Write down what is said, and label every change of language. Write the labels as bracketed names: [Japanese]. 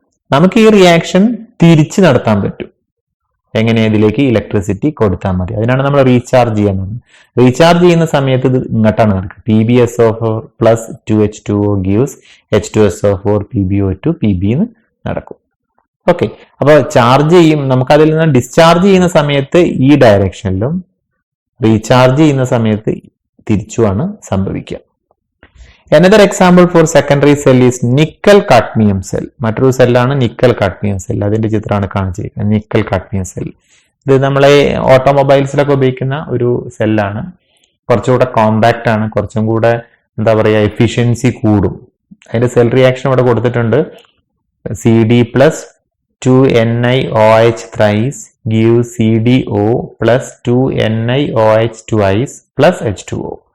[Malayalam] നമുക്ക് ഈ റിയാക്ഷൻ തിരിച്ചു നടത്താൻ പറ്റും. എങ്ങനെ? ഇതിലേക്ക് ഇലക്ട്രിസിറ്റി കൊടുത്താൽ മതി. അതിനാണ് നമ്മൾ റീചാർജ് ചെയ്യാൻ പോകുന്നത്. റീചാർജ് ചെയ്യുന്ന സമയത്ത് ഇത് ഇങ്ങോട്ടാണ് നടക്കുക. [English] PbSO4 plus 2H2O gives H2SO4 PbO2 Pb [Malayalam] എന്ന് നടക്കും. ഓക്കെ. അപ്പൊ ചാർജ് ചെയ്യും, നമുക്കതിൽ നിന്ന് ഡിസ്ചാർജ് ചെയ്യുന്ന സമയത്ത് ഈ ഡയറക്ഷനിലും, റീചാർജ് ചെയ്യുന്ന സമയത്ത് തിരിച്ചുമാണ് സംഭവിക്കുക. [English] Another example for secondary cell is nickel cadmium cell. [Malayalam] മറ്റൊരു സെല്ലാണ് നിക്കൽ കാഡ്മിയം സെൽ. അതിന്റെ ചിത്രമാണ് കാണിച്ചിരിക്കുന്നത്. നിക്കൽ കാഡ്മിയം സെൽ ഇത് നമ്മളെ ഓട്ടോമൊബൈൽസിലൊക്കെ ഉപയോഗിക്കുന്ന ഒരു സെല്ലാണ്. കുറച്ചുകൂടെ കോമ്പാക്റ്റ് ആണ്, കുറച്ചും കൂടെ എന്താ പറയുക, എഫിഷ്യൻസി കൂടും. അതിന്റെ സെൽ റിയാക്ഷൻ ഇവിടെ കൊടുത്തിട്ടുണ്ട്. [English] CD plus 2NiOH thrice gives CDO plus 2NiOH twice plus H2O.